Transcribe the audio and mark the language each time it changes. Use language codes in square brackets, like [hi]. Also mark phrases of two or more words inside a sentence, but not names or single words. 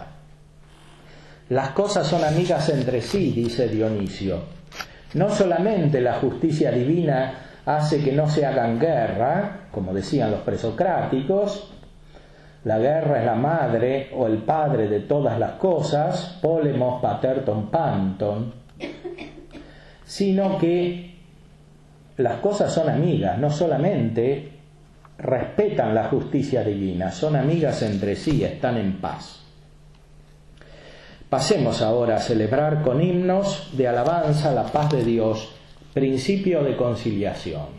[es] Las cosas son amigas entre sí, dice Dionisio. No solamente la justicia divina hace que no se hagan guerra, como decían los presocráticos, la guerra es la madre o el padre de todas las cosas, [el] πόλεμος πατὴρ πάντων, [es] sino que las cosas son amigas, no solamente respetan la justicia divina, son amigas entre sí, están en paz. Pasemos ahora a celebrar con himnos de alabanza la paz de Dios, principio de conciliación.